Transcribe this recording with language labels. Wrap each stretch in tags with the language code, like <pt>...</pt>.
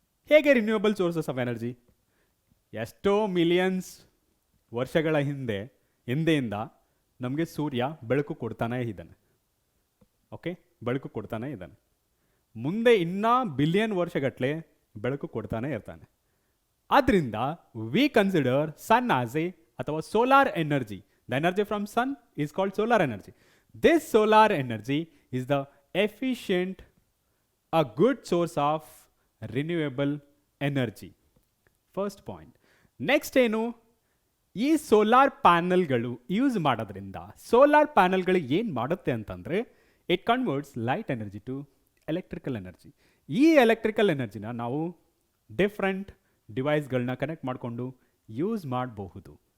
<kn>ಹೇಗೆ renewable sources of energy? ಎಷ್ಟೋ millions ವರ್ಷಗಳ ಹಿಂದೆಯಿಂದ ನಮಗೆ ಸೂರ್ಯ ಬೆಳಕು ಕೊಡ್ತಾನೇ ಇದ್ದಾನೆ. ಓಕೆ, ಬೆಳಕು ಕೊಡ್ತಾನೆ ಇದ್ದಾನೆ. ಮುಂದೆ ಇನ್ನೂ ಬಿಲಿಯನ್ ವರ್ಷಗಟ್ಟಲೆ ಬೆಳಕು ಕೊಡ್ತಾನೆ ಇರ್ತಾನೆ. ಆದ್ದರಿಂದ</kn> <en>We consider sun as a ಅಥವಾ solar energy. The energy from sun is called solar energy. This solar energy is the efficient, a good source of renewable energy. First point.</en> <kn>Next ಏನು, ಈ solar ಪ್ಯಾನಲ್ಗಳು use ಮಾಡೋದ್ರಿಂದ solar ಪ್ಯಾನಲ್ಗಳು ಏನು ಮಾಡುತ್ತೆ ಅಂತಂದರೆ</kn> <en>It converts light energy to electrical energy.</en> <kn>ಈ electrical ಎನರ್ಜಿನ ನಾವು different ಡಿವೈಸ್ಗಳನ್ನ connect ಮಾಡಿಕೊಂಡು use ಮಾಡಬಹುದು.</kn>